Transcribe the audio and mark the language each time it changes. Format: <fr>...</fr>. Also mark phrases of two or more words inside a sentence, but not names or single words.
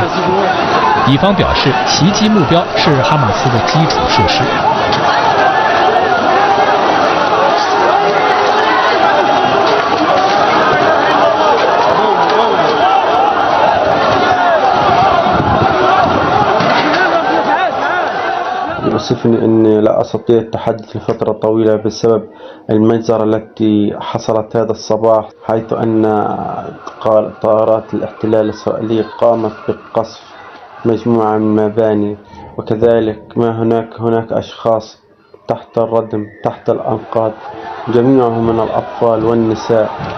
<zh>以方表示，袭击目标是哈马斯的基础设施。</zh> <ar>يؤسفني أني لا أستطيع التحدث لفترة طويلة بسبب المجزرة التي حصلت هذا الصباح، حيث أن طائرات الاحتلال الإسرائيلي قامت بقصف مجموعة من المباني، وكذلك هناك أشخاص تحت الردم تحت الأنقاض، جميعهم من الأطفال والنساء.</ar>